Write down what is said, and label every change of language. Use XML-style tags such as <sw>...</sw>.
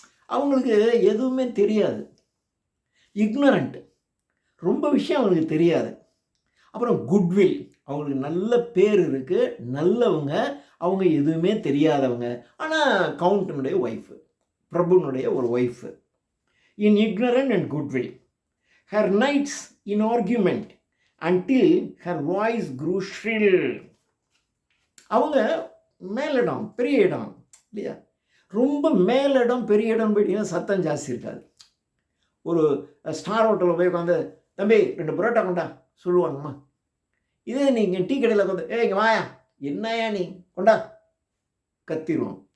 <ta>அவங்களுக்கு எதுவுமே தெரியாது, இக்னரண்ட், ரொம்ப விஷயம் அவங்களுக்கு தெரியாது. அப்புறம் குட்வில், அவங்களுக்கு நல்ல பேர் இருக்குது, நல்லவங்க, அவங்க எதுவுமே தெரியாதவங்க. ஆனால் கவுண்டனுடைய ஒய்ஃபு, பிரபுனுடைய ஒரு wife.</ta> <en>In ignorant and goodwill, her nights in argument until her voice grew shrill.</en> <ta>அவங்க மேலிடம், பெரிய இடம் இல்லையா, ரொம்ப மேலிடம் பெரிய இடம் போயிட்டீங்கன்னா சத்தம் ஜாஸ்தி இருக்காது. ஒரு ஸ்டார் ஹோட்டலில் போய் உட்காந்து, தம்பி 2 பரோட்டா கொண்டா சொல்லுவாங்கம்மா. இதே நீங்கள் டீ கடையில் உட்காந்து, இங்கே வாயா, என்னையா நீ கொண்டா கத்திடுவோம்.</ta>